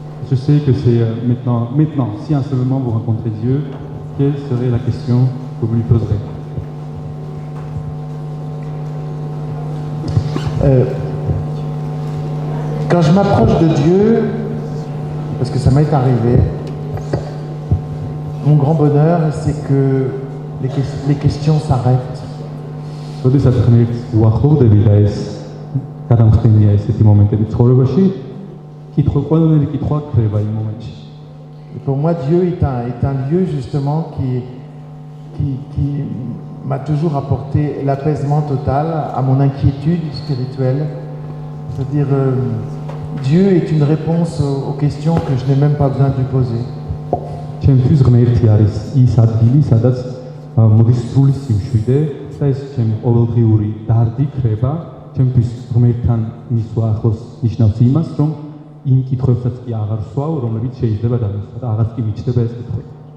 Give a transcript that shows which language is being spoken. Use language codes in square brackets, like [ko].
[fr] Je sais que c'est maintenant, si un seul moment vous rencontrez Dieu, quelle serait la question que vous lui poserez? Quand je m'approche de Dieu, parce que ça m'est arrivé, mon grand bonheur, c'est que les questions s'arrêtent. [ka] როდესაც ღმერთს უახლოვდები და ეს გადამხდენია ესეთი მომენტები ცხოვრებაში, ყველანაირი კითხვა ქრება იმ მომენტში. [fr] Et pour moi, Dieu est un lieu justement qui m'a toujours apporté l'apaisement total à mon inquiétude spirituelle. C'est-à-dire, Dieu est une réponse aux questions que je n'ai même pas besoin de lui poser. [ka] ჩემთვის ღმერთი არის ის ადგილი, სადაც მოდის სრული სიმშვიდე და ეს ჩემი ყოველდღიური დარდი ქრება. ჩემთვის ღმერთთან მისვლა ახლოს ნიშნავს იმას, რომ იმ კითხვებსაც კი აღარ ვსვავ, რომლებიც შეიძლება დამისვა და აღარც კი მიჩნდება ეს კითხვები.